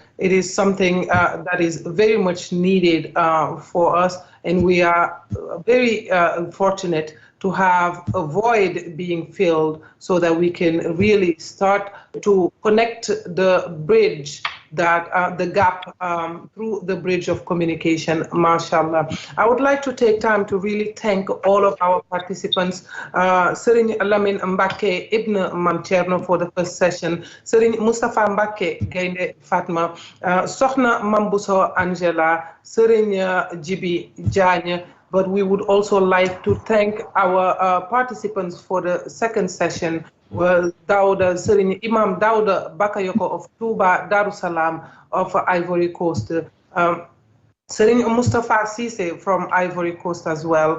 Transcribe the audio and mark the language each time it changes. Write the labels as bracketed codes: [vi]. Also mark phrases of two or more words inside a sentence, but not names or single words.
[en] It is something that is very much needed for us, and we are very fortunate to have a void being filled so that we can really start to connect the bridge, that the gap through the bridge of communication, mashallah. I would like to take time to really thank all of our participants, Serigne Lamine Mbake Ibn Mam Thierno for the first session, Serigne Moustapha Mbake Gaynde Fatma, Sokhna Mambuso Angela, Serigne Djibi Diagne. But we would also like to thank our participants for the second session. Well, Dauda, Serigne Imam Dauda Bakayoko of Touba, Darussalam of Ivory Coast. Serigne Mustafa Cisse from Ivory Coast as well.